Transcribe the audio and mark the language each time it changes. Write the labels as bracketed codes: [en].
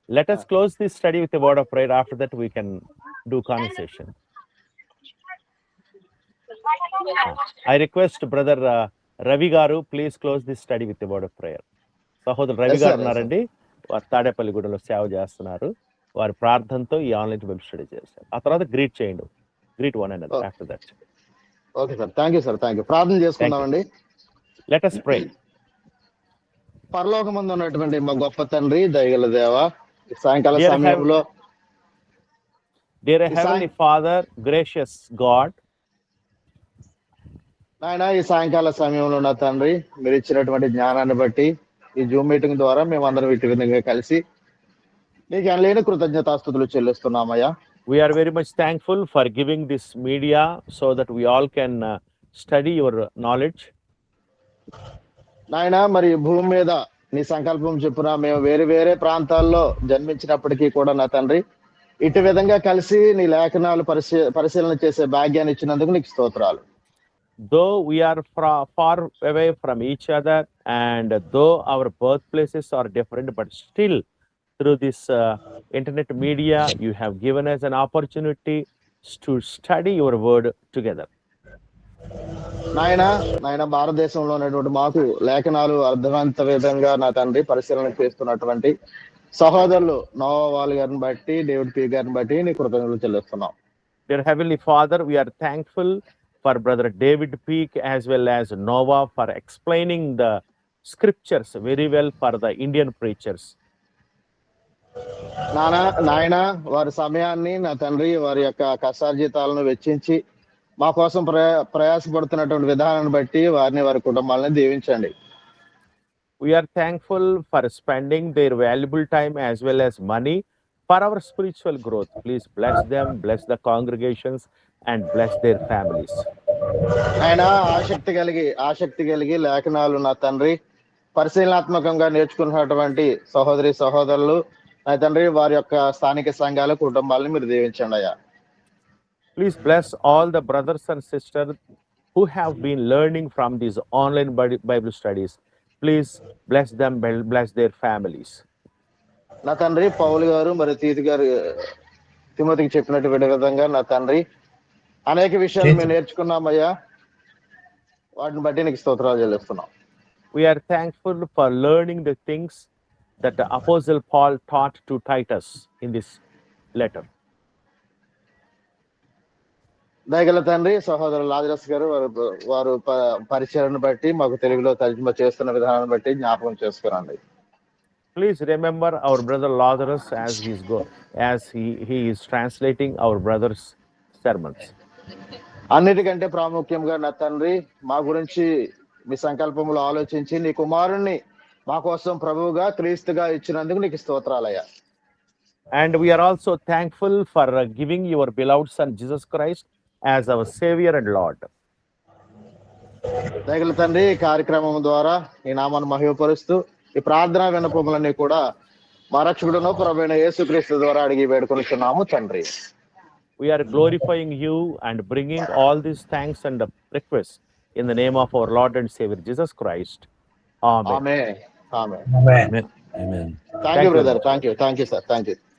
[en] Let us close this study with a word of prayer. After that we can do conversation. I request brother Ravi garu, please close this study with a word of prayer. [te] సహోదరు రవి గారు ఉన్నారండి, వారు తాడేపల్లిగూడలో సేవ చేస్తున్నారు. వారి ప్రార్థనతో ఈ online Bible study చేస్తారు. ఆ తర్వాత [en] greet [te] చేయండి. [en] Greet one and after that. Okay sir, thank you sir. Thank you. [te] ప్రార్థన చేసుకుందామండి. [en] Let us pray. [te] పరలోకమందు ఉన్నటువంటి మా గొప్ప తండ్రి, దయగల దేవ, సాయంకాల సమయంలో [en] Dear Heavenly Father, gracious God, [te] నాయన ఈ సాయంకాల సమయంలో నా తండ్రి, మీరు ఇచ్చినటువంటి జ్ఞానాన్ని బట్టి ఈ జూమ్ మీటింగ్ ద్వారా మేమందరం వీటి విధంగా కలిసి నీకు అనలేని కృతజ్ఞతాస్తుతులు చెల్లిస్తున్నామయ్యా. [en] We are very much thankful for giving this media so that we all can study your knowledge. [te] నాయన మరి భూమి మీద నీ సంకల్పం చెప్పున మేము వేరే వేరే ప్రాంతాల్లో జన్మించినప్పటికీ కూడా నా తండ్రి ఇటు విధంగా కలిసి నీ లేఖనాలు పరిశీలన చేసే భాగ్యాన్ని ఇచ్చినందుకు నీకు స్తోత్రాలు. [en] Though we are far away from each other and though our birthplaces are different, but still through this internet media, you have given us an opportunity to study your word together. [te] నాయన భారతదేశంలో ఉన్నటువంటి మాకు లేఖనాలు అర్థవంత విధంగా నా తండ్రి పరిశీలన చేస్తున్నటువంటి సహోదరులు నోవా వాల్ గారిని బట్టి, డేవిడ్ పి గారిని బట్టి నీ కృతజ్ఞతలు చెల్లిస్తున్నాం. [en] Dear Heavenly Father, we are thankful for Brother David Peak as well as Nova for explaining the scriptures very well for the Indian preachers. [te] నాయన వారి సమయాన్ని నా తండ్రి వారి యొక్క కష్టార్జితాలను వెచ్చించి మా కోసం ప్రయాసపడుతున్నటువంటి విధానాన్ని బట్టి వారిని వారి కుటుంబాలను దీవించండి. [en] We are thankful for spending their valuable time as well as money for our spiritual growth. Please bless them, bless the congregations and bless their families. [te] ఆయన ఆసక్తి కలిగి లేఖనాలు నా తండ్రి పరిశీలనాత్మకంగా నేర్చుకున్నటువంటి సహోదరులు నా తండ్రి వారి యొక్క స్థానిక సంఘాల కుటుంబాలను మీరు దీవించండి అయ్యా. [en] Please bless all the brothers and sisters who have been learning from these online Bible studies. Please bless them, bless their families. [te] నా తండ్రి పౌలు గారు మరి తీతు గారు తిమోతికి చెప్పినటువంటి విధంగా నా తండ్రి అనేక విషయాలు మేము నేర్చుకున్నామయ్యా, వాటిని బట్టి నీకు స్తోత్రాలు చెల్లిస్తున్నాం. [en] We are thankful for learning the things that the Apostle Paul taught to Titus in this letter. [te] దయగల తండ్రి సహోదరు లాజరస్ గారు వారు పరిచయాన్ని బట్టి మాకు తెలుగులో తర్జుమా చేస్తున్న విధానాన్ని బట్టి జ్ఞాపకం చేసుకురండి. [en] Please remember our brother Lazarus as he is translating our brother's sermons. [te] అన్నిటికంటే ప్రాముఖ్యంగా నా తండ్రి మా గురించి మీ సంకల్పంలో ఆలోచించి నీ కుమారుణ్ణి మా కోసం ప్రభువుగా క్రీస్తుగా ఇచ్చినందుకు నీకు స్తోత్రాలయ్యా. [en] And we are also thankful for giving your beloved son Jesus Christ as our Savior and Lord. [te] దయగల తండ్రి ఈ కార్యక్రమం ద్వారా నీ నామాన్ని మహిమపరుస్తూ ఈ ప్రార్థనా విన్నపములన్నీ కూడా మా రక్షకుడును ప్రభువైన యేసుక్రీస్తు ద్వారా అడిగి వేడుకొనుచున్నాము తండ్రి. [en] We are glorifying you and bringing all these thanks and requests in the name of our Lord and Savior Jesus Christ. Amen. Amen. Amen. Amen. Thank you, brother. Thank you, sir. Thank you.